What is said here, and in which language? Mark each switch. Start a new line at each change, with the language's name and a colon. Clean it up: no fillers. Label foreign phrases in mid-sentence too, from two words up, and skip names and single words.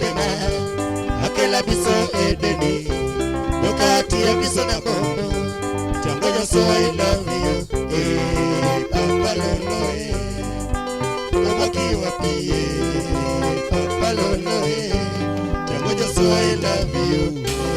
Lingala: pema Akela biso edeni Yoka atia biso na bono Tangoja
English: so I love you
Lingala: Papa lolo Papa kiwapie Papa lolo Tangoja
English: so I love you